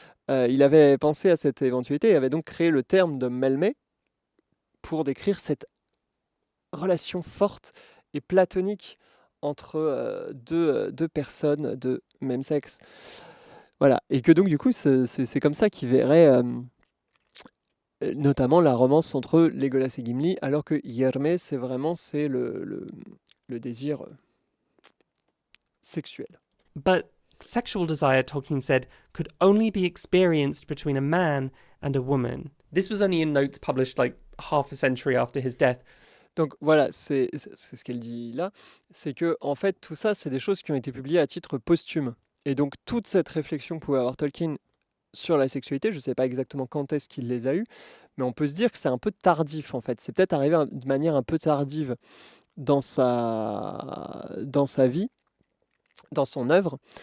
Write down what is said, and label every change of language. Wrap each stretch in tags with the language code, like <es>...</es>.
<fr>Il avait pensé à cette éventualité et avait donc créé le terme de melme pour décrire cette relation forte et platonique entre deux personnes de même sexe. Voilà, et que donc du coup, c'est comme ça qu'il verrait notamment la romance entre Legolas et Gimli, alors que Yerme, c'est vraiment le désir sexuel.</fr> <en>But sexual desire, Tolkien said, could only be experienced between a man and a woman. This was only in notes published like half a century after his death.</en> <fr>Donc voilà, c'est ce qu'elle dit là, c'est que en fait tout ça, c'est des choses qui ont été publiées à titre posthume. Et donc toute cette réflexion que pouvait avoir Tolkien sur la sexualité, je ne sais pas exactement quand est-ce qu'il les a eues, mais on peut se dire que c'est un peu tardif en fait. C'est peut-être arrivé de manière un peu tardive dans sa vie, dans son œuvre.</fr>